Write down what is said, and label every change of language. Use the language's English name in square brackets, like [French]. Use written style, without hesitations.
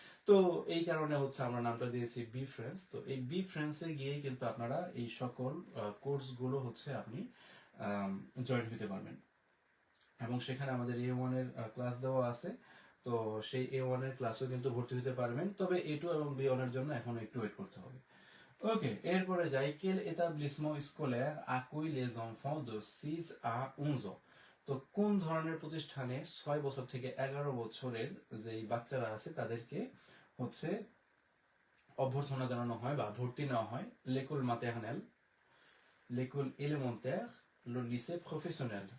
[Bangla] তো এই কারণে হচ্ছে আমরা নামটা দিয়েছি বি ফ্রেন্ডস। তো এই বি ফ্রেন্ডসে গিয়ে কিন্তু আপনারা এই সকল কোর্স গুলো হচ্ছে আপনি জয়েন হতে পারবেন এবং সেখানে আমাদের A1 এর ক্লাস দেওয়া আছে। তো সেই A1 এর ক্লাসেও কিন্তু ভর্তি হতে পারবেন, তবে A2 এবং B1 এর জন্য এখনো একটু ওয়েট করতে হবে। ওকে, এরপরে যাই। [French] quel établissement scolaire accueille les enfants de 6 à 11 ans? [Bangla] তো কোন ধরনের প্রতিষ্ঠানে 6 বছর থেকে 11 বছরের যে বাচ্চারা আছে তাদেরকে হচ্ছে অভ্যর্থনা জানানো হয় বা ভর্তি নেওয়া হয়? [French] l'école maternelle, l'école élémentaire, le lycée professionnel।